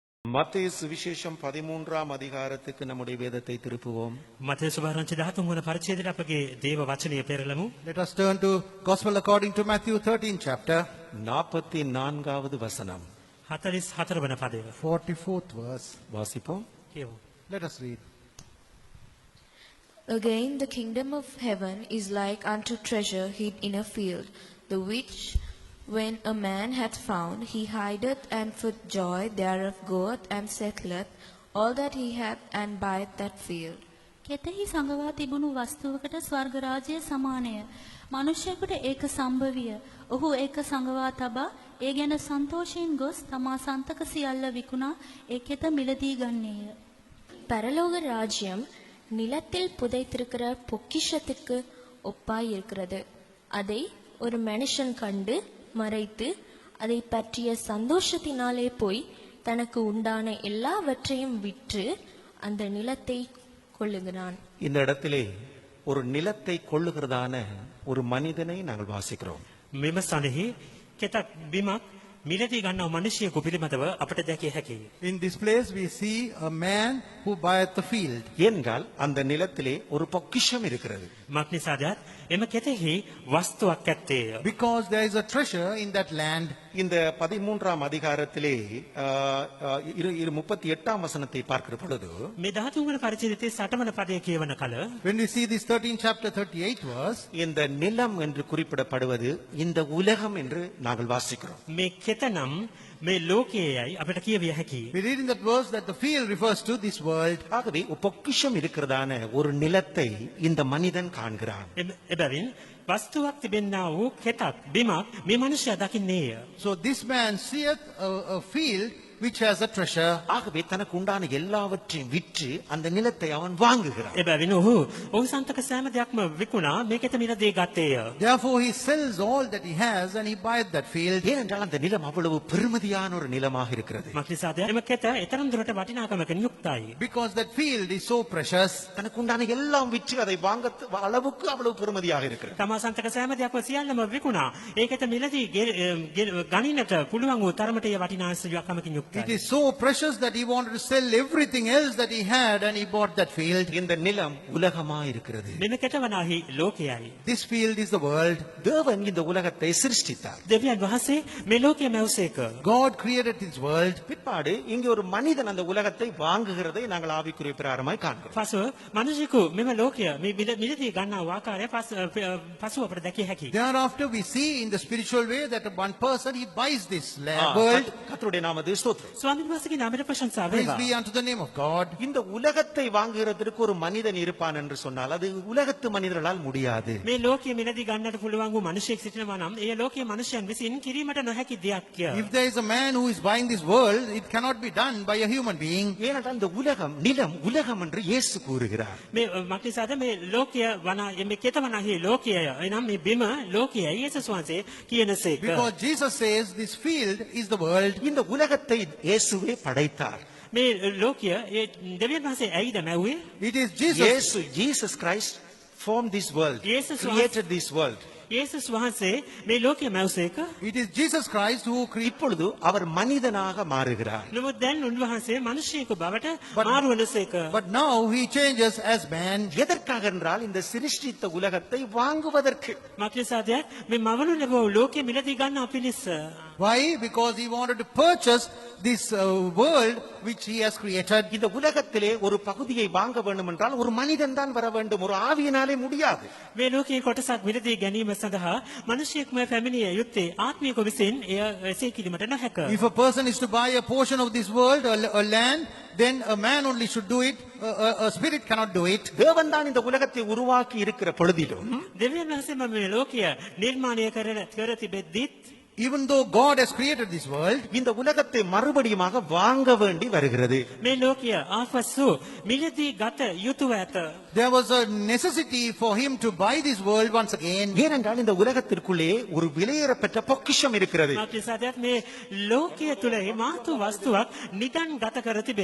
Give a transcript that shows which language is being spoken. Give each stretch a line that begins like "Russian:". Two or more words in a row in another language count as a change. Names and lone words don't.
Tamil: மத்தேயு சுவிசேஷம் 13ஆம் அதிகாரத்துக்கு நம்முடைய வேதத்தை திருப்புவோம்.
Sinhala: මතේ සුභාරංචි 13 වන පරිච්ඡේදයට අපගේ දේව වචනය පෙරළමු.
English: Let us turn to Gospel according to Matthew 13 chapter,
Tamil: 44வது வசனம்
Sinhala: 44 වන පදය.
English: 44th verse.
Tamil: வாசிப்போம்.
Sinhala: කියමු.
English: Let us read. Again, the kingdom of heaven is like unto treasure hid in a field, the which when a man hath found, he hideth, and for joy thereof goeth and settleth all that he hath, and buyeth that field.
Sinhala: කෙතෙහි සංගවා තිබුණු වස්තුවකට ස්වර්ග රාජ්‍ය සමානය. මනුෂ්‍යයෙකුට ඒක සම්භවිය. ඔහු ඒක සංගවා තබා ඒ ගැන සන්තෝෂයෙන් ගොස් තමා සන්තක සියල්ල විකුණා ඒ කෙත මිලදී ගන්නේය.
Tamil: பரலோக ராஜ்யம் நிலத்தில் புதைத்திருக்கிற பொக்கிஷத்துக்கு ஒப்பாய் இருக்கிறது. அதை ஒரு மனுஷன் கண்டு மறைத்து அதை பற்றிய சந்தோஷத்தினாலே போய் தனக்கு உண்டான எல்லாவற்றையும் விற்று அந்த நிலத்தை கொள்ளுகிறான். இந்த இடத்திலே ஒரு நிலத்தை கொள்ளுகிறதான ஒரு மனிதனை நாங்கள் வாசிக்கிறோம்.
Sinhala: මෙම සනෙහි කෙතක් බිමක් මිලදී ගන්නව මිනිසියෙකු පිළිබඳව අපට දැකිය හැකියි.
English: In this place we see a man who buyeth the field.
Tamil: ஏனென்றால் அந்த நிலத்திலே ஒரு பொக்கிஷம் இருக்கிறது.
Sinhala: මක් නිසාදත් එම කෙතෙහි වස්තුවක් ඇත්තේය.
English: Because there is a treasure in that land.
Tamil: இந்த 13ஆம் அதிகாரத்திலே 38ஆம் வசனத்தை பார்க்கிற பொழுது
Sinhala: මේ 13 වන පරිච්ඡේදයේ 8 වන පදය කියවන කල
English: When we see this 13th chapter 38 verse,
Tamil: இந்த நிலம் என்று குறிப்பிடப்படுவது இந்த உலகம் என்று நாங்கள் வாசிக்கிறோம்.
Sinhala: මේ කෙතනම් මේ ලෝකයේයි අපිට කියවිය හැකියි.
English: we read in that verse that the field refers to this world.
Tamil: ஆகவே பொக்கிஷம் இருக்கிறதான ஒரு நிலத்தை இந்த மனிதன் காண்கிறான்.
Sinhala: එබැවින් වස්තුවක් තිබෙන්නා වූ කෙතක් බිමක් මේ මනුෂ්‍යයා දකින්නේය.
English: So this man seeth a field which has a treasure.
Tamil: ஆகவே தனக்கு உண்டான எல்லாவற்றையும் விற்று அந்த நிலத்தை அவன் வாங்குகிறான்.
Sinhala: එබැවින් ඔහු සන්තක සෑම දෙයක්ම විකුණා මේ කෙත මිලදී ගත්තේය.
English: Therefore he sells all that he has and he buyeth that field.
Tamil: ஏனென்றால் அந்த நிலம் அவ்வளவு பெருமதியான ஒரு நிலமாக இருக்கிறது.
Sinhala: මක්නිසාද එම කෙත එතරම් දුරට වටිනාකමකින් යුක්තයි.
English: Because that field is so precious.
Tamil: தனக்கு உண்டான எல்லாம் விற்று அதை வாங்க அளவுக்கு அவ்வளவு பெருமதியாக இருக்கிறது.
Sinhala: තමා සන්තක සෑම දෙයක්ම සියල්ලම විකුණා ඒ කෙත මිලදී ගණිනට පුළුවන් වූ තරමට ඒ වටිනාකමකින් යුක්තයි.
English: It is so precious that he wanted to sell everything else that he had and he bought that field.
Tamil: இந்த நிலம் உலகமாக இருக்கிறது.
Sinhala: මෙම කෙත වනාහි ලෝකයයි.
English: This field is the world.
Tamil: தேவன் இந்த உலகத்தை சிருஷ்டித்தார்.
Sinhala: දෙවියන් වහන්සේ මේ ලෝකය මැවසේක.
English: God created this world.
Tamil: பிற்பாடு இங்கே ஒரு மனிதன் அந்த உலகத்தை வாங்குகிறதை நாங்கள் ஆவிக்குரிய பிரகாரமாய் காண்கிறோம்.
Sinhala: පසුව මිනිසෙකු මෙම ලෝකය මේ මිලදී ගන්නා ආකාරය පසුව අපට දැකිය හැකියි.
English: Thereafter we see in the spiritual way that one person he buys this world.
Tamil: கர்த்தருடைய நாமத்துக்கு ஸ்தோத்திரம்.
Sinhala: ස්වාමීන් වහන්සේගේ නාමයට ප්‍රශංසා
English: Praise
Sinhala: වේවා.
English: be unto the name of God.
Tamil: இந்த உலகத்தை வாங்குகிறதற்கு ஒரு மனிதன் இருப்பான் என்று சொன்னால் அது உலகத்து மனிதர்களால் முடியாது.
Sinhala: මේ ලෝකයේ මිලදී ගන්නට පුළුවන් වූ මිනිසෙක් සිටිනවා නම් ඒ ලෝකයේ මිනිසයන් විසින් කිරීමට නොහැකි දෙයක්.
English: If there is a man who is buying this world, it cannot be done by a human being.
Tamil: ஏனென்றால் இந்த உலகம் நிலம் உலகம் என்று இயேசு கூறுகிறார்.
Sinhala: මේ මක්නිසාද මේ ලෝකය වනා මේ කෙත වනාහි ලෝකයය එනම් මේ බිම ලෝකයයි යේසුස් වහන්සේ කියනසේක.
English: Because Jesus says this field is the world.
Tamil: இந்த உலகத்தை இயேசுவே படைத்தார்.
Sinhala: මේ ලෝකය ඒ දෙවියන් වහන්සේ ඇයිද මැව්වේ?
English: It is Jesus. Jesus Christ formed this world, Jesus created this world.
Sinhala: යේසුස් වහන්සේ මේ ලෝකය මැවසේක.
English: It is Jesus Christ who created.
Tamil: இப்பொழுது அவர் மனிதனாக மாறுகிறார்.
Sinhala: නමුත් දැන් උන්වහන්සේ මිනිසෙකු බවට මාරු වනසේක.
English: But now he changes as man.
Tamil: எதற்காக என்றால் இந்த சிருஷ்டித்த உலகத்தை வாங்குவதற்கு.
Sinhala: මක්නිසාද මේ මවනු ලැබූ ලෝකයේ මිලදී ගන්න අපිනිස.
English: Why? Because he wanted to purchase this world which he has created.
Tamil: இந்த உலகத்திலே ஒரு பகுதியை வாங்க வேண்டும் என்றால் ஒரு மனிதன் தான் வர வேண்டும், ஒரு ஆவியினாலே முடியாது.
Sinhala: මේ ලෝකයේ කොටසක් මිලදී ගැනීම සඳහා මිනිසෙක්ම පැමිණිය යුත්තේ ආත්මික විසින් එය එසේ කිරීමට නොහැක.
English: If a person is to buy a portion of this world, a land, then a man only should do it. A spirit cannot do it.
Tamil: தேவன் தான் இந்த உலகத்தை உருவாக்கி இருக்கிற பொழுதிலும்
Sinhala: දෙවියන් වහන්සේ මේ ලෝකය නිර්මාණය කර තිබෙද්දිත්
English: Even though God has created this world,
Tamil: இந்த உலகத்தை மறுபடியுமாக வாங்க வேண்டி வருகிறது.
Sinhala: මේ ලෝකය ආපසු මිලදී ගත යුතුව ඇත.
English: there was a necessity for him to buy this world once again.
Tamil: ஏனென்றால் இந்த உலகத்திற்குள்ளே ஒரு விலையேறப்பெற்ற பொக்கிஷம் இருக்கிறது.
Sinhala: මක්නිසාද මේ ලෝකයේ තුල මාතු වස්තුවක් නිදන් ගත කර තිබේ.